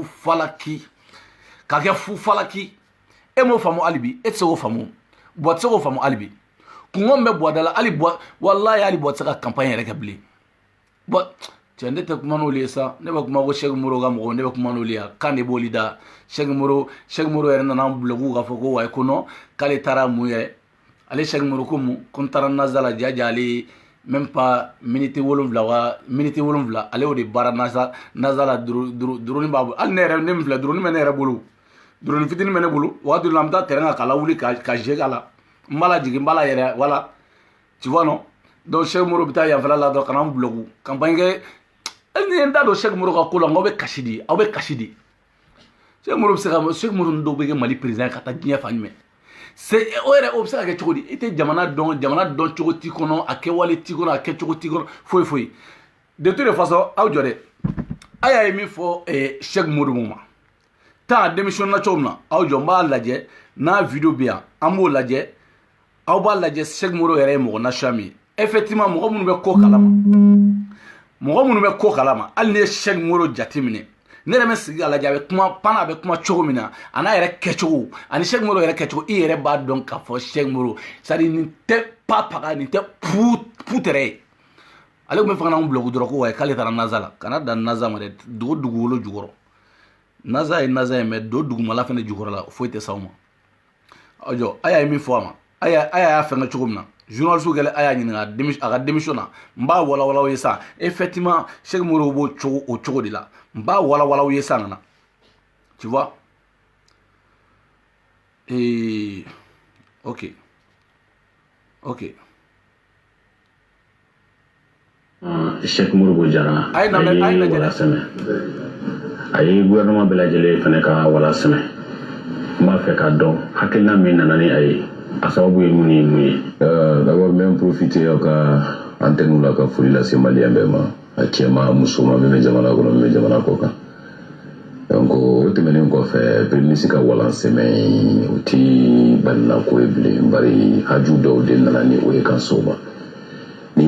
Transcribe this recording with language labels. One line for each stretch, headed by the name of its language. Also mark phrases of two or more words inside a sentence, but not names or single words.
Bambara: fu falaki e m'o faamu hali bi e tɛ se k'o faamu Buwa tɛ se k'o faamu hali bi kɔngɔ min bɛ Buwa da la hali Buwa wallahi hali Buwa tɛ se ka campagne yɛrɛ kɛ bilen cɛ ne tɛ kuma n'olu ye sa ne bɛ kuma ko Sɛki Moro ka mɔgɔw ne bɛ kuma n'olu ye kan de b'olu da Sɛki Moro yɛrɛ nana blogu k'a fɔ ko wayi ko non k'ale taara mun yɛrɛ ale Sɛki Moro ko mun ko n taara Naza la jaja ale
French: même pas minute 7
Bambara: ale y'o de baara Naza la duruni b'a bolo hali ne min filɛ duruni bɛ ne yɛrɛ bolo duruni fitinin bɛ ne bolo wagati dɔ la an bɛ taa terrain kan ka lawuli ka jeu k'a la n b'a lajigin n b'a la yɛrɛ
French: voilà tu vois non donc
Bambara: Sɛki Moro bɛ taa yanfɛla la dɔrɔn ka na n blogu campagne kɛ ni n t'a dɔn Sɛki Moro ka ko la aw bɛ kasi di Sɛki Moro bɛ se ka Sɛki Moro dɔw bɛ kɛ Mali président ka taa diɲɛ fan jumɛn c'est o bɛ se ka kɛ cogo di i tɛ jamana dɔn cogo t'i kɔnɔ a kɛwale t'i kɔnɔ a kɛcogo t'i kɔnɔ foyi
French: de toute façon
Bambara: aw jɔ dɛ a y'a ye min fɔ Cheikh Modibo ma
French: tant démission
Bambara: na cogo min na aw jɔ n b'a lajɛ n'a video bɛ yan an b'o lajɛ aw b'a lajɛ Cheikh Modibo yɛrɛ ye mɔgɔ nasiya min ye effectivement mɔgɔ minnu bɛ ko kalama hali ni ye Cheikh Modibo jateminɛ ne yɛrɛ bɛ sigi ka lajɛ a bɛ kuma pana a bɛ kuma cogo min na a n'a yɛrɛ kɛcogo ani Cheikh Modibo yɛrɛ kɛcogo i yɛrɛ b'a dɔn k'a fɔ Cheikh Modibo
French: c'est à dire
Bambara: nin tɛ papaga nin tɛ putɛrɛ ye ale tun bɛ fɛ ka n'anw bloquer dɔrɔn ko wayi k'ale taara Naza la kana dan Naza ma dɛ dugukolo jukɔrɔ Naza ye mais do dugumala fɛnɛ jukɔrɔ la foyi tɛ s'aw ma aw jɔ a y'a ye min fɔ a ma a y'a fɛngɛ cogo min na journaliste kɛlɛ a y'a ɲininka a ka démission na n b'a walawala aw ye sa effectivement Cheikh Modibo b'o cogo de la n b'a walawala aw ye sa nana
French: tu vois ok
Bambara: Cheikh Modibo Jara a ye gouvernement bɛɛ lajɛlen fana ka wala sɛmɛ n b'a fɛ k'a dɔn hakilina min nana ni a ye a sababu ye mun ye
French: d'abord même profiter
Bambara: aw ka antenne la ka foli lase maliyɛn bɛɛ ma a cɛ ma muso ma min bɛ jamana kɔnɔ min bɛ jamana kɔ kan donc o tɛmɛnen kɔfɛ
French: premier ministre
Bambara: ka walan sɛmɛ o ti balila ko ye bilen bari haju dɔw de nana ni o ye kan so ma ni